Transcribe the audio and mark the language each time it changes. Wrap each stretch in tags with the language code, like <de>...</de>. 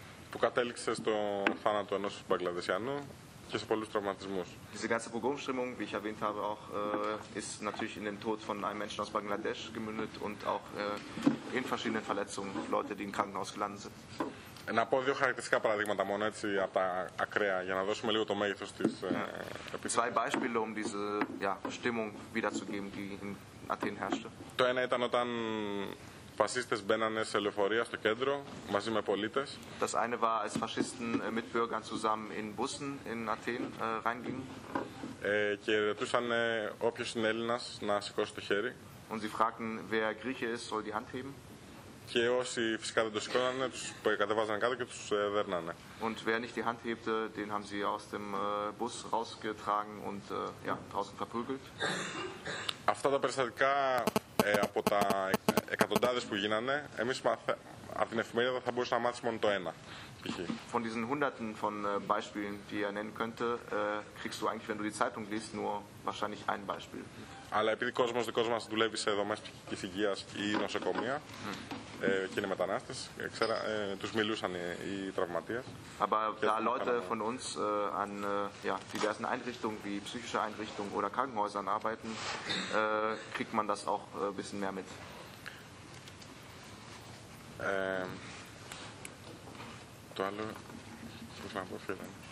<el>Που κατέληξε στο θάνατο ενός Μπαγκλαδεσιανού και σε πολλούς τραυματισμούς.</el> <de>Diese ganze Pogrom-Stimmung, wie ich erwähnt habe, auch, ist natürlich in den Tod von einem Menschen aus Bangladesch gemündet und auch in verschiedenen Verletzungen, Leute, die im Krankenhaus gelandet sind.</de> <el>Να πω δύο χαρακτηριστικά παραδείγματα μόνο έτσι από τα ακραία για να δώσουμε λίγο το μέγεθος της επίθεσης.</el> <de>Zwei Beispiele, um diese Stimmung wiederzugeben, die in Athen herrschte.</de> <el>Το ένα ήταν όταν Φασίστες μπαίνανε σε λεωφορεία στο κέντρο μαζί με πολίτες.</el> <de>Das eine war, als Faschisten mit Bürgern zusammen in Bussen in Athen reingingen.</de> <el>Και ρωτούσαν όποιος είναι Έλληνας να σηκώσει το χέρι.</el> <de>Und sie fragten, wer Grieche ist, soll die Hand heben.</de> <el>Και όσοι φυσικά δεν το σηκώνανε, τους κατεβάζαν κάτω και τους δέρνανε.</el> <de>Und wer nicht die Hand hebte, den haben sie aus dem Bus rausgetragen und draußen verprügelt.</de> <el>Αυτά τα περιστατικά από τα εκατοντάδες που γίνανε, εμείς από την εφημερίδα θα μπορούσαμε να μάθεις μόνο το ένα.</el> <de>Von diesen hunderten von Beispielen, die er nennen könnte, kriegst du eigentlich, wenn du die Zeitung liest, nur wahrscheinlich ein Beispiel.</de> <el>Αλλά επειδή ο κόσμος δικός μας δουλεύει σε δομές ψυχικής υγείας ή νοσοκομεία, και είναι μετανάστες, τους μιλούσαν οι τραυματίες.</el> <de>Aber da Leute von uns an diversen Einrichtungen wie psychische Einrichtungen oder Krankenhäusern arbeiten, kriegt man das auch ein bisschen mehr mit.</de> <el>Το άλλο, πώς να πω, φίλε.</el>